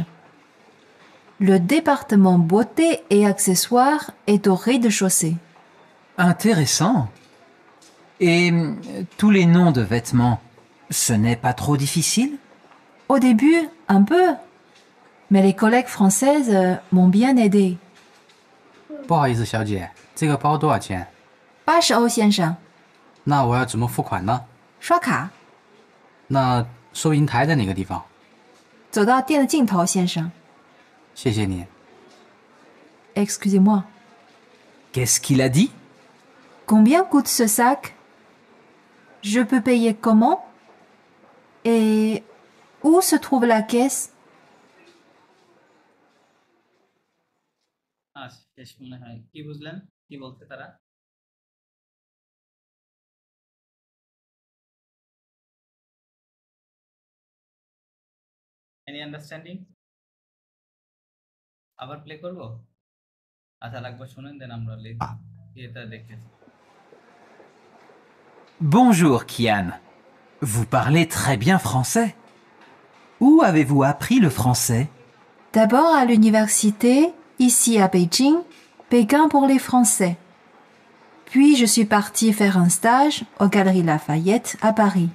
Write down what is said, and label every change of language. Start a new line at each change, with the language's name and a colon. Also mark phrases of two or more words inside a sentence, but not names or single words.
French: Le département beauté et accessoires est au rez-de-chaussée. Intéressant. Et tous les noms de vêtements, ce n'est pas trop difficile? Au début, un peu. Mais les collègues françaises m'ont bien aidé.
Chinese: 不好意思，小姐，这个包多少钱？ 80欧先生，那我要怎么付款呢？刷卡，那收银台在哪个地方？走到店的尽头，先生。谢谢你。
French: Excusez-moi. Qu'est-ce qu'il a dit? Combien coûte ce sac? Je peux payer comment? Et où se trouve la caisse?
Bangla: আচ্ছা, শেষ মনে হয় কি বুঝলেন, কি বলতে তারা?
English: any understanding?
Bangla: আবার প্লে করব? আচ্ছা, লাগবে শুনেন, দেন আমরা এটা দেখতেছি।
French: Bonjour, Kian. Vous parlez très bien français. Où avez-vous appris le français? D'abord à l'université, ici à Beijing, Pékin pour les Français. Puis je suis partie faire un stage aux Galeries Lafayette à Paris.